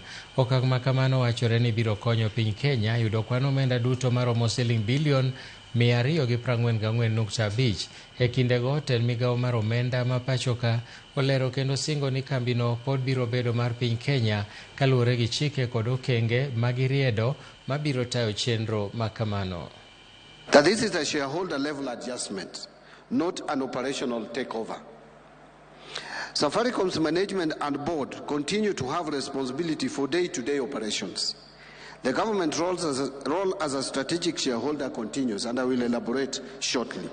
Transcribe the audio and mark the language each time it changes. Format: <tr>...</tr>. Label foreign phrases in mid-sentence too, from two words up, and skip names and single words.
<luo>Okang' ma kamano wachore ni biro konyo piny Kenya yudo kwan omenda duto maromo siling bilion 244.5 e kindego. Tend migawo mar omenda ma pachoka olero kendo singo ni kambino pod biro bedo mar piny Kenya kaluwore gi chike kod okenge magiriedo mabiro tayo chenro makamano.</luo> <en>That this is a shareholder level adjustment, not an operational takeover. Safaricom's management and board continue to have responsibility for day-to-day operations. The government role as a strategic shareholder continues, and I will elaborate shortly.</en>